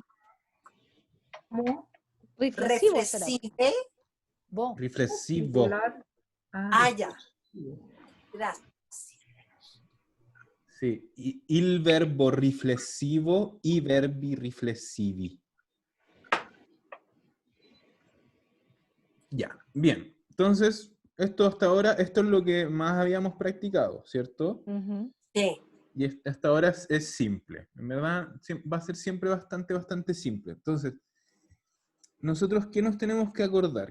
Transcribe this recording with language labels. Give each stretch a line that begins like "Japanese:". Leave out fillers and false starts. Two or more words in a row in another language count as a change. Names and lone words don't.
Spanish: ¿Cómo? Reflexivo será. Reflexive. Vos. Riflessivo. Singular. Ah, ya. Gracias.
Italian: Sì, il verbo riflessivo, i verbi riflessivi.
Spanish: Ya, bien. Entonces, esto hasta ahora, esto es lo que más habíamos practicado, ¿cierto? Ujú. Sí. Y hasta ahora es simple. En verdad, va a ser siempre bastante simple. Entonces, nosotros, ¿qué nos tenemos que acordar?